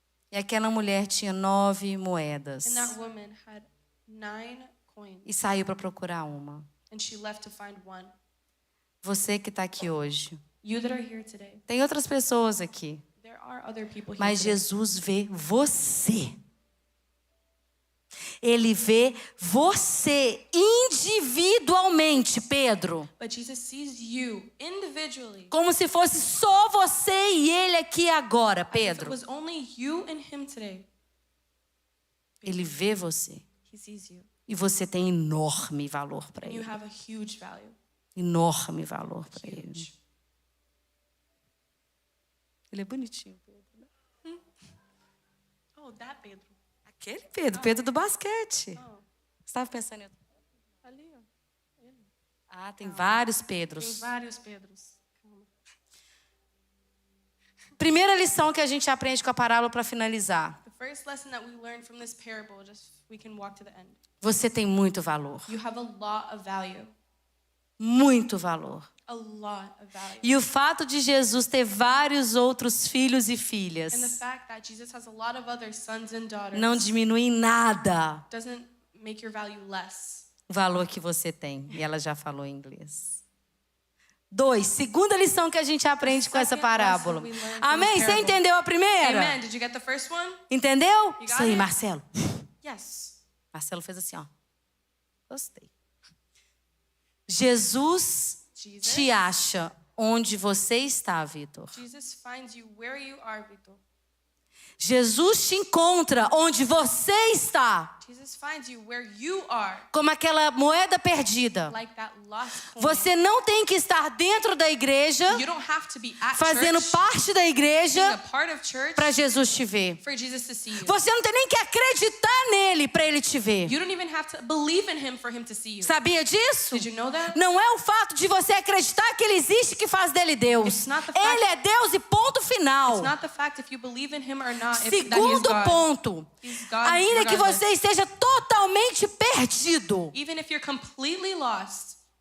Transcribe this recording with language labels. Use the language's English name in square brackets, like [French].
[Portuguese] E aquela mulher tinha 9 moedas. [English] And that woman had 9 coins, [Portuguese] E saiu para procurar uma. [English] and she left to find one. [Portuguese] Você que está aqui hoje. [English] You that are here today, [Portuguese] Tem outras pessoas aqui. [English] there are other people here [Portuguese] Mas [English] today. [Portuguese] Jesus vê você. Ele vê você individualmente, Pedro. [English] But Jesus sees you individually. [Portuguese] Como se fosse só você e ele aqui agora, [English] As if it [Portuguese] Pedro. [English] was only you and him today. [Portuguese] Ele vê você. [English] He sees you. [Portuguese] E você tem enorme valor para [English] And you [Portuguese] ele. [English] have a huge value. [Portuguese] Enorme valor para ele. [English] Huge. [Portuguese] Ele é bonitinho, Pedro. [English] Oh, that Pedro. [Portuguese] Aquele Pedro, Pedro do basquete. Oh, Você estava pensando em outro? ali, ó. Ah, tem vários Tem Pedros. vários Pedros. Calma. Primeira lição que a gente aprende com a parábola para finalizar. [English] The first lesson that we learned from this parable, just we can walk to the end. [Portuguese] Você tem muito valor. [English] You have a lot of value. [Portuguese] Muito valor. [English] A lot of value. [Portuguese] E o fato de Jesus ter vários outros filhos e filhas [English] And the fact that Jesus has a lot of other sons and daughters [Portuguese] não diminui em nada [English] doesn't make your value less. [Portuguese] o valor que você tem. E ela já falou em inglês. 2, segunda lição que a gente aprende com essa [English] Second [Portuguese] parábola. [English] lesson we learned from [Portuguese] Amém? [English] this [Portuguese] Você [English] parable. [Portuguese] entendeu a primeira? [English] Amen. Did you get the first one? [Portuguese] Entendeu? [English] got [Portuguese] Isso aí, [English] it? [Portuguese] Marcelo. [English] Yes. [Portuguese] Marcelo fez assim, ó. Gostei. Jesus [English] Jesus. [Portuguese] te acha onde você está, Vitor. [English] Jesus finds you where you are, Vito. [Portuguese] Jesus te encontra onde você está. [English] Jesus finds you where you are, [Portuguese] Como aquela moeda perdida. [English] like that lost coin. [Portuguese] Você não tem que estar dentro da igreja, [English] You don't have to be at [Portuguese] fazendo [English] church, [Portuguese] parte da [English] being a [Portuguese] igreja, [English] part of church, [Portuguese] para Jesus te ver. [English] for Jesus to see you. [Portuguese] Você não tem nem que acreditar nele para ele te ver. [English] You don't even have to believe in him for him to see you. [Portuguese] Sabia disso? [English] Did you know that? [Portuguese] Não é o fato de você acreditar que ele existe que faz dele Deus. [English] It's not the fact- [Portuguese] Ele é Deus e ponto final. [English] It's not the fact if you believe in him or not, if that he is [Portuguese] Segundo [English] God. [Portuguese] ponto, [English] He's God [Portuguese] ainda que [English] regardless. [Portuguese] você esteja totalmente perdido, [English] Even if you're completely lost,